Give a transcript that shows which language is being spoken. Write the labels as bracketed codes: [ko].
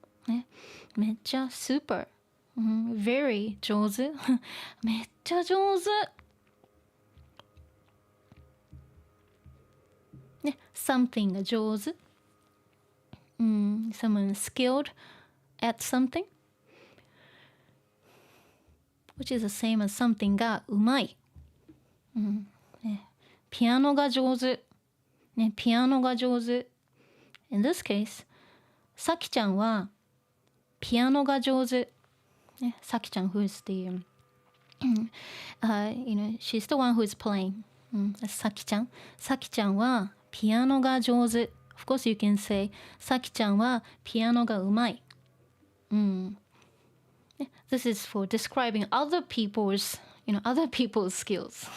[ja] ね、めっちゃ [en] super、very [ja] 上手めっちゃ上手ね、something が上手someone skilled at something which is the same as something がうまい、ね、ピアノが上手ね、ピアノが上手 in this case さきちゃんはピアノが上手。 [en] ね、さきちゃん who's the you know, she's the one who's playing. [ja] さきちゃん。さきちゃんはピアノが上手。 [en] Of course you can say [ja] さきちゃんはピアノがうまい。 [en] This is for describing other people's, other people's skills.